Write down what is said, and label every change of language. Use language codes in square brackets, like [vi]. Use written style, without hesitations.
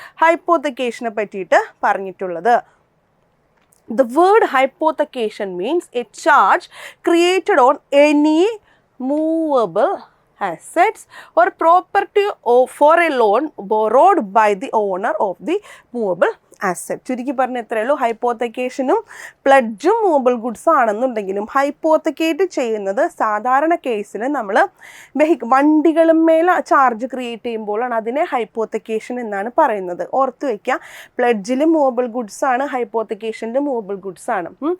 [ml] ഹൈപ്പോത്തക്കേഷനെ പറ്റിയിട്ട് പറഞ്ഞിട്ടുള്ളത്. [en] The word hypothecation means a charge created on any movable assets or property for a loan borrowed by the owner of the movable asset. [ml] ചുരുക്കി പറഞ്ഞ എത്രയേ ഉള്ളൂ, ഹൈപ്പോത്തക്കേഷനും പ്ലെഡ്ജും movable goods ആണെന്നുണ്ടെങ്കിലും ഹൈപ്പോത്തക്കേറ്റ് ചെയ്യുന്നത് സാധാരണ കേസിൽ നമ്മൾ വണ്ടികളുമേൽ ചാർജ് ക്രിയേറ്റ് ചെയ്യുമ്പോഴാണ് അതിനെ ഹൈപ്പോത്തക്കേഷൻ എന്നാണ് പറയുന്നത്. ഓർത്ത് വയ്ക്കുക, പ്ലെഡ്ജിലും മൂവബിൾ ഗുഡ്സ് ആണ്, ഹൈപ്പോത്തക്കേഷനിലും മൂവബിൾ ഗുഡ്സ് ആണ്.